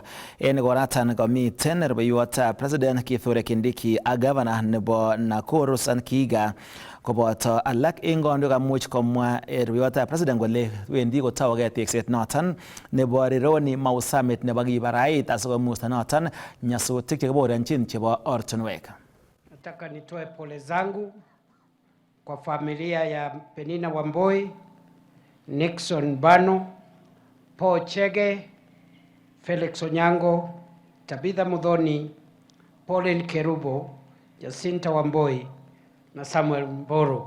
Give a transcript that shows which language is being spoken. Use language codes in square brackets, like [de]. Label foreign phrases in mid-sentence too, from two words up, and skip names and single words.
[kln] En ikoratan komiten rubeiwotab President Kithure Kindiki ak Governor nebo Nakuru Susan Kihika koboto alak en kandoik amuch komwa rubeiwotab President kole wendi kotougei tekset noton nebo Rironi Mau Summit nebo kibarait asikomusta noton nyasutik chekiborenchin chebo ortinwek. [sw] Nataka nitoe pole zangu kwa familia ya Penina Wamboi, Nixon Bano, Paul Chege, Felix Onyango, Tabitha Muthoni, Pauline Kerubo, Jacinta Wamboi na Samuel Mboro.